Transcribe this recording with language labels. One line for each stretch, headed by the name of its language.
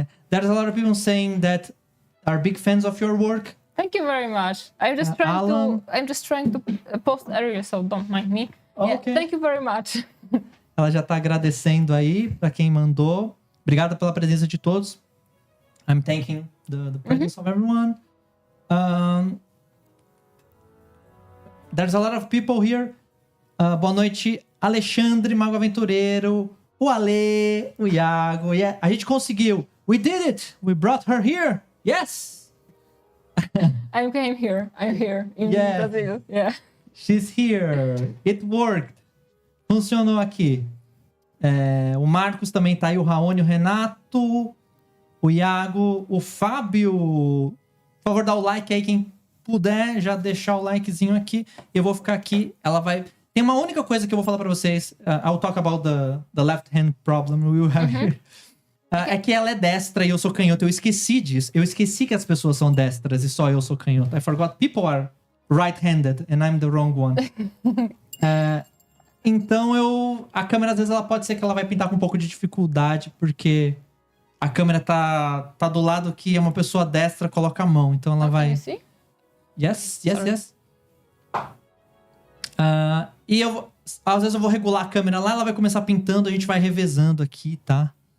English: There's a lot of people saying that are big fans of your work. Thank you very much. I'm just trying to post earlier, so don't mind me. Okay. Thank you very much.
Portuguese: Ela já tá agradecendo aí pra quem mandou. Obrigada pela presença de todos.
English: I'm thanking the presence of everyone. There's a lot of people here.
Portuguese: Boa noite, Alexandre, Mago Aventureiro, o Ale, o Iago. Yeah. A gente conseguiu.
English: We did it. We brought her here. Yes. I came here. I'm here in Brazil. Yeah. She's here. It worked.
Portuguese: Funcionou aqui. O Marcos também tá aí, o Raoni, o Renato, o Iago, o Fábio. Por favor, dá o like aí, quem puder já deixar o likezinho aqui. Eu vou ficar aqui. Ela vai... Tem uma única coisa que eu vou falar pra vocês.
English: I'll talk about the left hand problem we will have here.
Portuguese: É que ela é destra e eu sou canhoto. Eu esqueci disso. Eu esqueci que as pessoas são destras e só eu sou canhoto.
English: I forgot people are right-handed and I'm the wrong one.
Portuguese: Então a câmera às vezes ela pode ser que ela vai pintar com um pouco de dificuldade, porque a câmera tá do lado que uma pessoa destra coloca a mão. Então ela vai...
English: See? Yes.
Portuguese: E às vezes eu vou regular a câmera lá, ela vai começar pintando, a gente vai revezando aqui, tá?